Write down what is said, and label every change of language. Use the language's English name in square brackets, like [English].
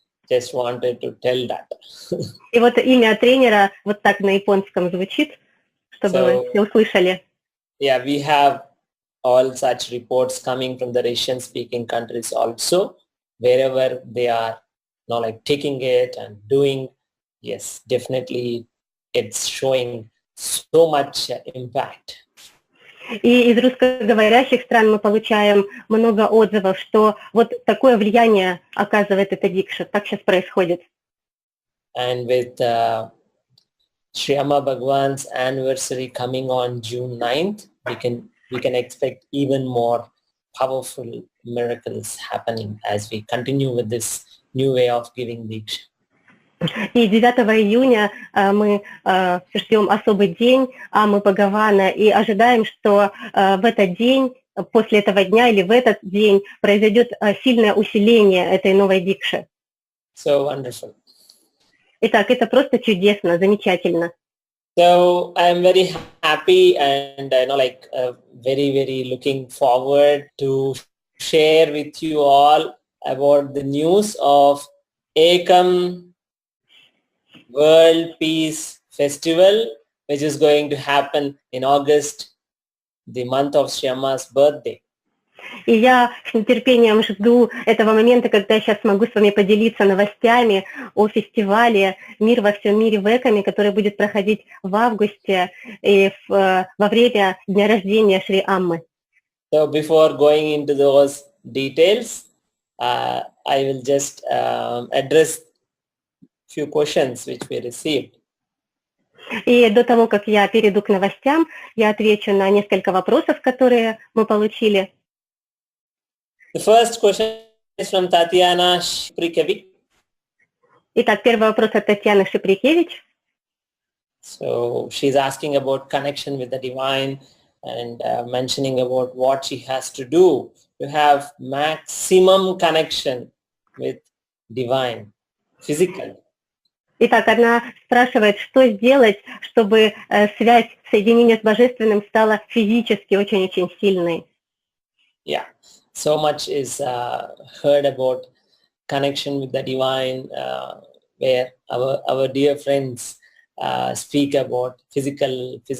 [English] Just wanted to tell that. [Russian] И вот имя тренера вот так на японском звучит, чтобы вы все услышали. [English] Yeah, we have all such reports coming from the Russian-speaking countries also, wherever they are, like taking it and doing. Yes, definitely, it's showing so much impact. [Russian] И из русскоговорящих стран мы получаем много отзывов, что вот такое влияние оказывает эта дикша. Так сейчас происходит. [English] And with Sri Amma Bhagwan's anniversary coming on June 9th, we can expect even more powerful miracles happening as we continue with this new way of giving Diksha. [Russian] И 9 июня мы ждем особый день Аммы Бхагавана и ожидаем, что в этот день, после этого дня или в этот день произойдет сильное усиление этой новой дикши. [English] So wonderful. [Russian] Итак, это просто чудесно, замечательно. [English] So I'm very happy and very, very looking forward to share with you all about the news of Ekam World Peace Festival, which is going to happen in August, the month of Sri Amma's birthday. [Russian] И я с нетерпением жду этого момента, когда я сейчас смогу с вами поделиться новостями о фестивале «Мир во всем мире» в Экаме, который будет проходить в августе и во время дня рождения Шри Аммы. [English] So before going into those details, I will just address few questions which we received. [Russian] И до того, как я перейду к новостям, я отвечу на несколько вопросов, которые мы получили. [English] The first question is from Tatiana Shprikevich. [Russian] Итак, первый вопрос от Татьяны Шиприкевич. [English] So she's asking about connection with the divine and mentioning about what she has to do to have maximum connection with divine physically. [Russian] Итак, она спрашивает, что сделать, чтобы связь, соединение с Божественным стала физически очень-очень сильной. [English] Yeah, so much is heard about connection with the divine, where our dear friends speak about physical.